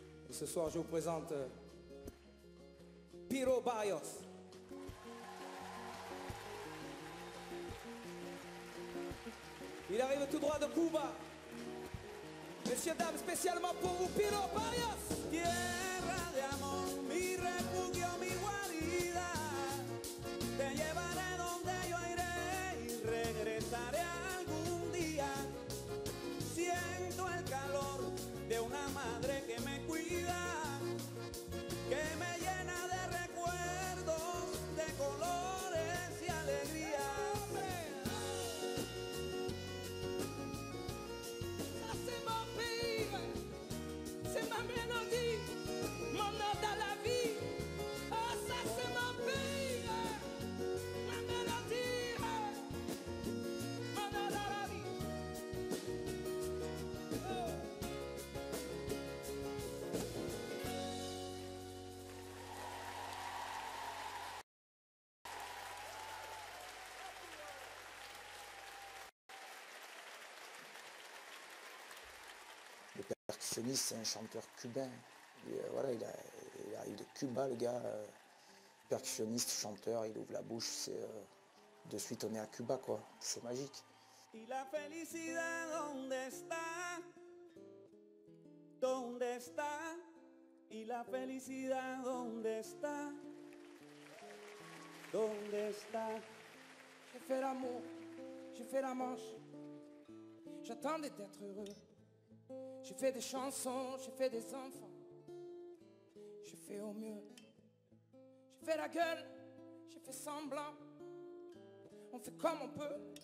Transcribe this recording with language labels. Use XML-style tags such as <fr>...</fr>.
<fr>Et ce soir, je vous présente Piro Barrios. Il arrive tout droit de Cuba. Messieurs, dames, spécialement pour vous, Piro Barrios.</fr> <es>Tierra de amor, mi refugio, mi guarida, te llevaré donde yo iré y regresaré algún día. Siento el calor de una madre que me cuida, que me llena de recuerdos, de colores y alegrías.</es> <fr>Ça c'est mon pays, c'est ma mélodie, mon ode à la vie. Oh, ça c'est mon pays, ma mélodie, mon ode à la vie. Oh. Le percussionniste, c'est un chanteur cubain. Voilà, il arrive de Cuba, le gars. Percussionniste, chanteur, il ouvre la bouche. De suite, on est à Cuba, quoi. C'est magique.</fr> <es>Y la felicidad, ¿dónde está? ¿Dónde está? Y la felicidad, ¿dónde está? ¿Dónde está?</es> <fr>J'ai fait l'amour, j'ai fait la manche. J'attendais d'être heureux. J'ai fait des chansons, j'ai fait des enfants. J'ai fait au mieux. J'ai fait la gueule, j'ai fait semblant. On fait comme on peut.</fr>